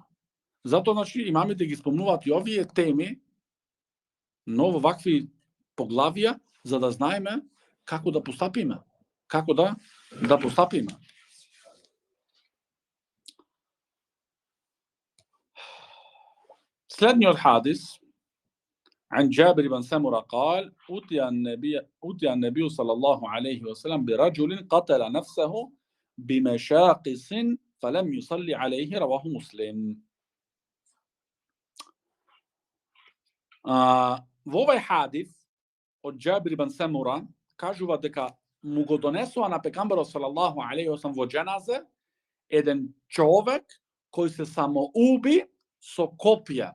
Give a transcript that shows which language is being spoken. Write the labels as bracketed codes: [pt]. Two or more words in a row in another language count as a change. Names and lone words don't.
[mk] Затоа, значи, имамите ги спомнуваат и овие теми, но во вакви поглавија, за да знаеме како да постапиме. Како да постапиме. Следниот хадис, [ar] عن جابر بن سمرة قال: أتي النبي صلى الله عليه وسلم برجل قتل نفسه بمشاقص فلم يصلي عليه. رواه مسلم. [mk] Во овај хадис од Џабир ибн Семура кажува дека му го донесува на пекамберот [ar] صلى الله عليه وسلم [mk] во џеназе еден човек кој се самоуби со копија.